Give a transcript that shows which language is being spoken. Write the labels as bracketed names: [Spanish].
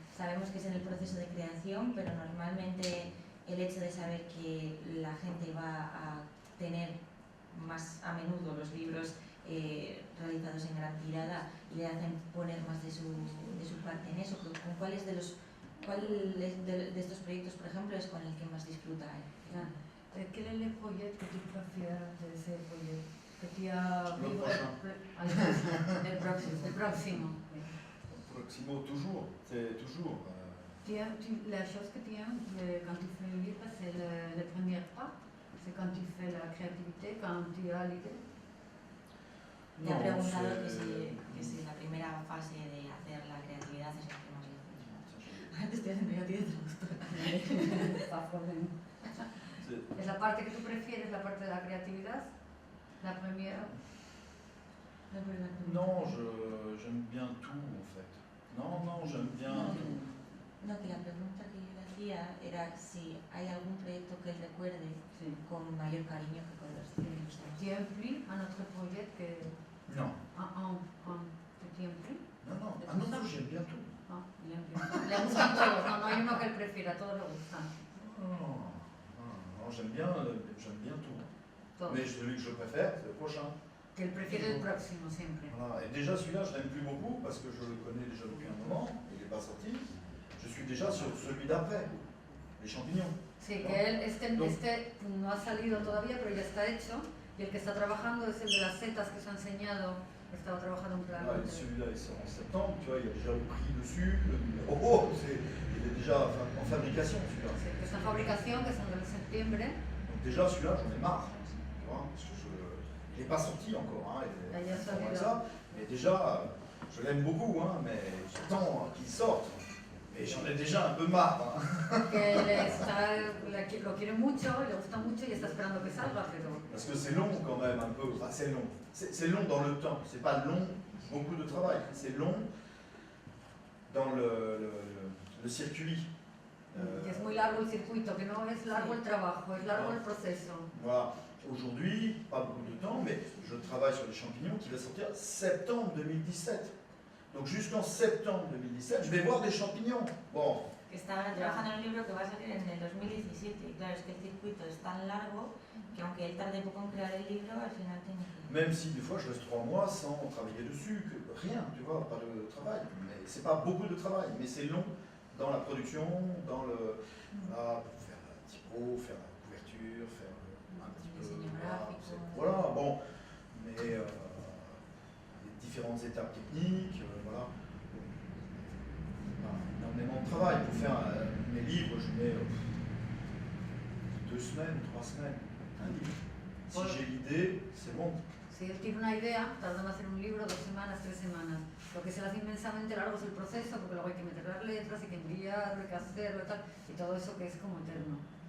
[Spanish] Sabemos que es en el proceso de creación, pero normalmente el hecho de saber que la gente va a tener más a menudo los libros realizados en gran tirada y le hacen poner más de su parte en eso. ¿Con cuál de estos proyectos, por ejemplo, es con el que más disfruta él? [French] Quel est le projet que tu préfères de ce projet? Que tu as Le vivre prochain. [Spanish] el próximo. [French] Proximo, toujours. C'est toujours. La chose que tu aimes quand tu fais un livre, c'est le premier pas. C'est quand tu fais la créativité, quand tu as l'idée. [Spanish] Te ha preguntado que si la primera fase de hacer la creatividad es la que más le gusta. Te estoy haciendo yo a ti de gusto. ¿Es la parte que tú prefieres, la parte de la creatividad? La primera. [French] Non, j'aime bien tout en fait. Non, j'aime bien tout. [Spanish] No, que la pregunta que yo le hacía era si hay algún proyecto que él recuerde con mayor cariño que con los demás. [French] Tu aimes plus un autre projet que Non. que tu aimes plus? Non, j'aime bien tout. Ah, il aime bien. [Spanish] Le gustan todos, no hay uno que él prefiera, todos le gustan. [French] Non, j'aime bien tout. [Spanish] Todos. [French] Mais celui que je préfère, c'est le prochain. [Spanish] Que él prefiere el próximo siempre. [French] Voilà. Et déjà celui-là, je l'aime plus beaucoup parce que je le connais déjà depuis un moment, il n'est pas sorti. Je suis déjà sur celui d'après, les champignons. [Spanish] Sí, que él este no ha salido todavía, pero ya está hecho. Y el que está trabajando es el de las setas que os ha enseñado. Estaba trabajando en plan. [French] Celui-là, il sort en septembre, tu vois, il y a déjà le prix dessus, le numéro, il est déjà en fabrication celui-là. [Spanish] Sí, que está en fabricación, que es en septiembre. [French] Donc déjà celui-là, j'en ai marre, tu vois, parce que il n'est pas sorti encore, hein, il est comme ça. Mais déjà, je l'aime beaucoup, hein, mais j'attends qu'il sorte. Et j'en ai déjà un peu marre. Hein. [Spanish] Lo quiere mucho, le gusta mucho y está esperando que salga, pero... [French] Parce que c'est long quand même un peu, enfin c'est long. C'est long dans le temps, c'est pas long, beaucoup de travail, c'est long dans le circuit. [Spanish] Es muy largo el circuito, que no es largo el trabajo, es largo el proceso. [French] Voilà. Aujourd'hui, pas beaucoup de temps, mais je travaille sur les champignons qui va sortir septembre 2017. Donc jusqu'en septembre 2017, je vais voir des champignons. Bon. [Spanish] Está trabajando en un libro que va a salir en el 2017 y claro, es que el circuito es tan largo que aunque él tarde poco en crear el libro, al final tiene que... [French] Même si des fois je reste 3 mois sans travailler dessus, que rien, tu vois, pas de travail. Mais c'est pas beaucoup de travail, mais c'est long dans la production, dans le... Là, pour faire la typo, faire la couverture, faire un petit peu... Voilà, bon. Mais les différentes étapes techniques, voilà. Énormément de travail. Pour faire mes livres, je mets 2 semaines, 3 semaines, un livre. Si j'ai l'idée, c'est bon. [Spanish] Si él tiene una idea, tarda en hacer un libro 2 semanas, 3 semanas. Lo que se le hace inmensamente largo es el proceso, porque luego hay que meter las letras, hay que enviarlo, hay que hacerlo y tal, y todo eso que es como eterno.